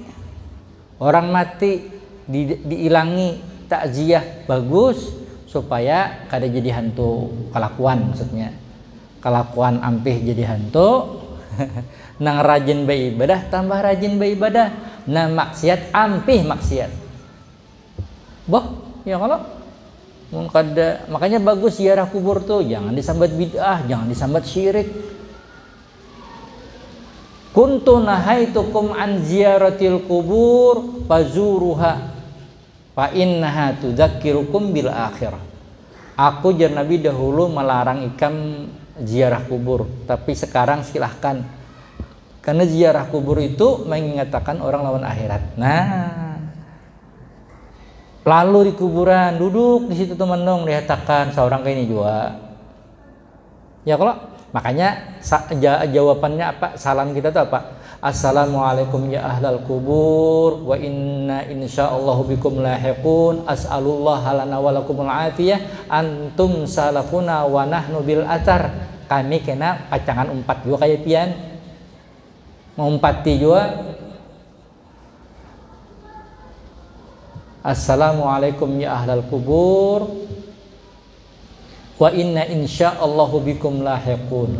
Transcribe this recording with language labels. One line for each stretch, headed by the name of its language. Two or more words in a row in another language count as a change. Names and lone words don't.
Banjar: Orang mati diilangi takziah bagus supaya kada jadi hantu kelakuan, maksudnya kelakuan ampih jadi hantu. Nang rajin beribadah tambah rajin beribadah, nah maksiat ampih maksiat. Boh, ya kalau kada, makanya bagus ziarah kubur tuh jangan disambat bid'ah, jangan disambat syirik.
Arabic: كنت نهيتكم عن زيارة القبور فزوروها فإنها تذكركم بالآخرة.
Banjar: Aku jar Nabi dahulu melarang ikam ziarah kubur, tapi sekarang silahkan. Karena ziarah kubur itu mengingatkan orang lawan akhirat. Nah, lalu di kuburan duduk di situ teman dong dihatakan seorang kayak ini juga. Ya kalau makanya jawabannya apa? Salam kita tuh apa?
Arabic: السلام عليكم يا أهل القبور وإنا إن شاء الله بكم لاحقون أسأل الله لنا ولكم العافية أنتم سلفنا ونحن بالأثر.
Banjar: Kami kena pacangan umpat juga kayak pian. Mengumpati juga.
Arabic: السلام عليكم يا أهل القبور وإنا إن شاء الله بكم لاحقون.